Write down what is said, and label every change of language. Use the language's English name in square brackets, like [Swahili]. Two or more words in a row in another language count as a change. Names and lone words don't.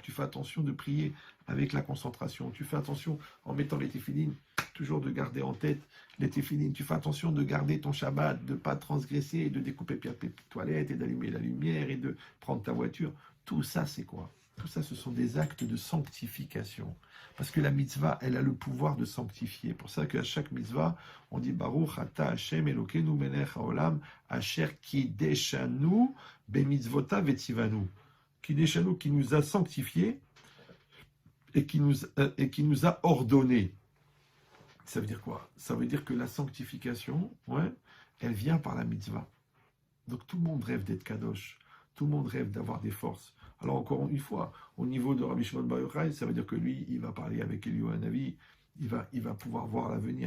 [French] Tu fais attention de prier avec la concentration. Tu fais attention en mettant les téphilines, toujours de garder en tête les téphilines. Tu fais attention de garder ton Shabbat, de ne pas transgresser, et de découper les toilettes et d'allumer la lumière et de prendre ta voiture. Tout ça, c'est quoi? Tout ça, ce sont des actes de sanctification. Parce que la mitzvah, elle a le pouvoir de sanctifier. Pour ça qu'à chaque mitzvah, on dit [Hebrew] ברוך אתה השם אלוקינו מלך העולם אשר קדשנו במצוותיו וצונו. [French] Kideshanu, qui nous a sanctifiés et qui nous a ordonné. Ça veut dire quoi? Ça veut dire que la sanctification, ouais, elle vient par la mitzvah. Donc tout le monde rêve d'être kadosh. Tout le monde rêve d'avoir des forces. Alors encore une fois, au niveau de Rabbi Shimon Bar Yochai, ça veut dire que lui, il va parler avec Eliyahu Hanavi, il va pouvoir voir l'avenir.